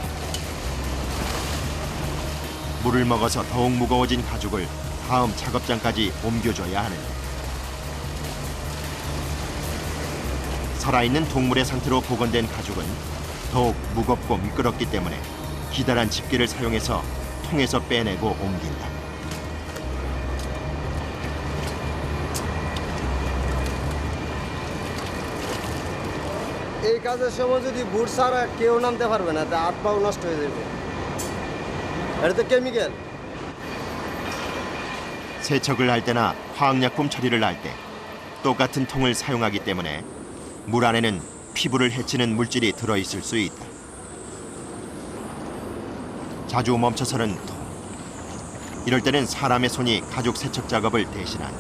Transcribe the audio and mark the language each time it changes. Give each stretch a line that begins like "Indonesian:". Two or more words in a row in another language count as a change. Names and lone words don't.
Korean: 물을 먹어서 더욱 무거워진 가죽을 다음 작업장까지 옮겨줘야 하는데, 살아있는 동물의 상태로 복원된 가죽은 더욱 무겁고 미끄럽기 때문에 기다란 집게를 사용해서 통에서 빼내고 옮긴다.
Bangla: এই কাজের সময় যদি বুট ছাড়া কেউ নামতে পারবে না, তা হাত পাও নষ্ট হয়ে যাবে. এটা তো কেমিক্যাল.
Korean: 세척을 할 때나 화학약품 처리를 할 때 똑같은 통을 사용하기 때문에 물 안에는 피부를 해치는 물질이 들어있을 수 있다. 자주 멈춰서는 통. 이럴 때는 사람의 손이 가죽 세척 작업을 대신한다.